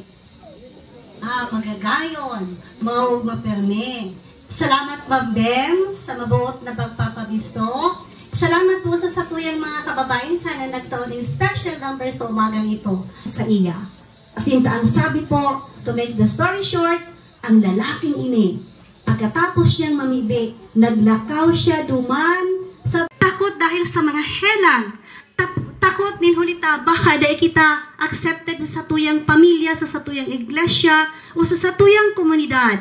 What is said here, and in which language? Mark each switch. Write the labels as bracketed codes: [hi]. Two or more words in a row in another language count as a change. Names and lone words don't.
[bik] Magagayon, mahuwag maperme. Salamat Ma'am Bem sa mabuot na pagpapabisto. Salamat po sa satuyang mga kababayan na nagtaon ng [en] special number [bik] sa umagang ito sa iya. Sinta ang sabi po, [en] to make the story short, [bik] ang lalaking ini, pagkatapos niyang mamili, naglakaw siya duman sa takot dahil sa mga helang. Takot nin hulita, baka dahil kita accepted sa satuyang pamilya, sa satuyang iglesia, o sa satuyang komunidad.